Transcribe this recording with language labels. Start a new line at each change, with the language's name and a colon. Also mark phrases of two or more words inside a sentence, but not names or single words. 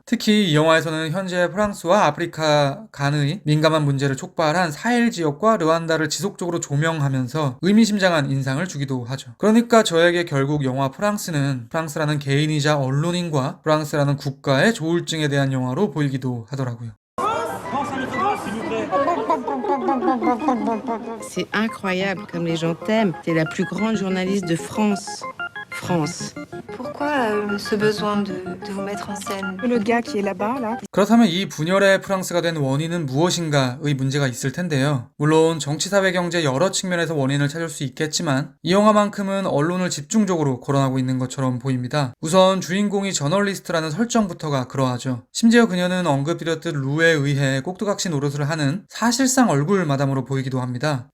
Korean: 특히 이 영화에서는 현재 프랑스와 아프리카 간의 민감한 문제를 촉발한 사헬 지역과 르완다를 지속적으로 조명하면서 의미심장한 인상을 주기도 하죠. 그러니까 저에게 결국 영화 프랑스는 프랑스라는 개인이자 언론인과 프랑스라는 국가의 조울증에 대한 영화로 보이기도 하더라고요.
French: C'est incroyable comme les gens t'aiment. T'es la plus grande journaliste de France. France. Pourquoi ce besoin de vous mettre en scène? Le gars qui est là-bas, là.
Korean: 그렇다면 이 분열의 프랑스가 된 원인은 무엇인가의 문제가 있을 텐데요. 물론 정치, 사회, 경제 여러 측면에서 원인을 찾을 수 있겠지만 이 영화만큼은 언론을 집중적으로 거론하고 있는 것처럼 보입니다. 우선 주인공이 저널리스트라는 설정부터가 그러하죠. 심지어 그녀는 언급드렸듯 루에 의해 꼭두각시 노릇을 하는 사실상 얼굴 마담으로 보이기도 합니다.